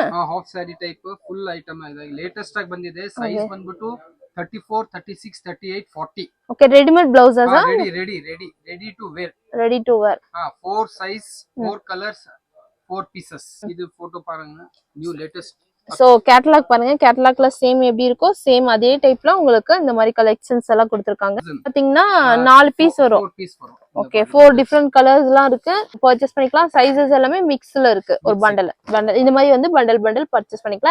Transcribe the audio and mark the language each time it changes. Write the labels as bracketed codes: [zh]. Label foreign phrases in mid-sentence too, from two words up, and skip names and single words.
[en] half saree type full item [kn] ಇದೆ. ಲೇಟೆಸ್ಟ್ ಆಗಿ ಬಂದಿದೆ. ಸೈಜ್ ಬಂದ್ಬಿಟ್ಟು 34 36 38 40. [en] okay readymade blouse ಆ ready to wear. 4 size 4 colors 4 pieces. [kn] ಇದು ಫೋಟೋ ಪಾರಂಗ [en] new latest [ta] ஸோ கேட்டலாக் பாருங்க, கேட்டலாக்ல சேம் எப்படி இருக்கோ சேம் அதே டைப்ல உங்களுக்கு இந்த மாதிரி கலெக்ஷன்ஸ் எல்லாம் கொடுத்துருக்காங்க. பாத்தீங்கன்னா 4 பீஸ் வரும். 4 பீஸ் வரும். ஓகே, 4 [en] different colors [ta] எல்லாம் இருக்கு. பர்ச்சேஸ் பண்ணிக்கலாம். சைஸஸ் எல்லாமே மிக்ஸ்ல இருக்கு. ஒரு பண்டல் இந்த மாதிரி வந்து பண்டல் பர்ச்சேஸ் பண்ணிக்கலாம்.